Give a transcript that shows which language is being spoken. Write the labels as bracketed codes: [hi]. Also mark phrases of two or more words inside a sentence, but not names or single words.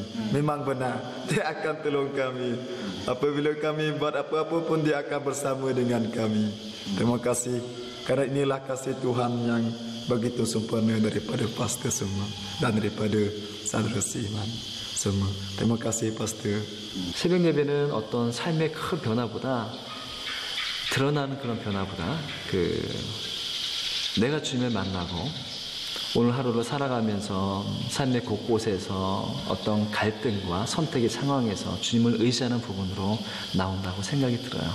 [ms] Memang benar, dia akan tolong kami. Apabila kami buat apa-apa pun dia akan bersama dengan kami. Terima kasih kerana inilah kasih Tuhan yang begitu sempurna daripada pastor semua dan daripada saudara seiman semua. Terima kasih pastor. [ko] 새벽 예배는 어떤 삶의 큰 변화보다 드러나는 그런 변화보다 내가 주님을 만나고 오늘 하루를 살아가면서 삶의 곳곳에서 어떤 갈등과 선택의 상황에서 주님을 의지하는 부분으로 나온다고 생각이 들어요.